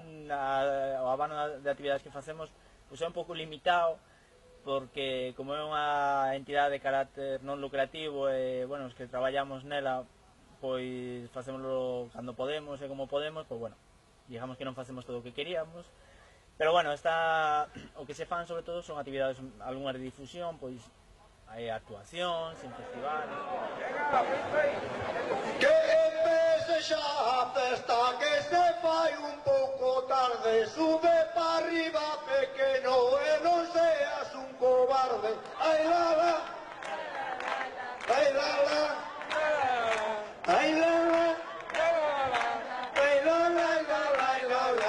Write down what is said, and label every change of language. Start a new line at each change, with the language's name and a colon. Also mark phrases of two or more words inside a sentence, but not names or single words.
Galician: O abano de actividades que facemos é un pouco limitado, porque como é unha entidade de carácter non lucrativo e os que traballamos nela pois facémoslo cando podemos e como podemos, pois digamos que non facemos todo o que queríamos, pero o que se fan sobre todo son actividades, algunhas de difusión, pois hai actuacións en festivales. Que empece xa a festa, que se fai un pouco tarde, sube pa arriba pequeno e non seas un cobarde. Ai la la, ai la la, ai la la, ai la la, ai la la.